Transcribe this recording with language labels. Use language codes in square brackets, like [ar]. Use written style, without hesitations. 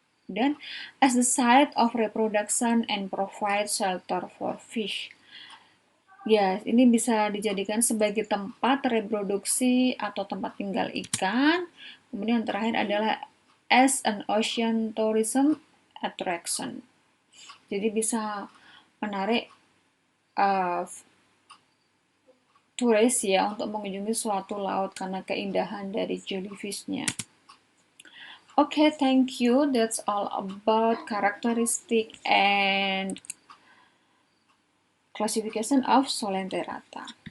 [en] Dan as the site of reproduction and provide shelter for fish. [id] Ya, ini bisa dijadikan sebagai tempat reproduksi atau tempat tinggal ikan. Kemudian yang terakhir adalah [en] as an ocean tourism attraction. [id] Jadi bisa menarik turis ya untuk mengunjungi suatu laut karena keindahan dari jellyfish-nya. [en] Okay, thank you. That's all about characteristic and classification of Solenterata.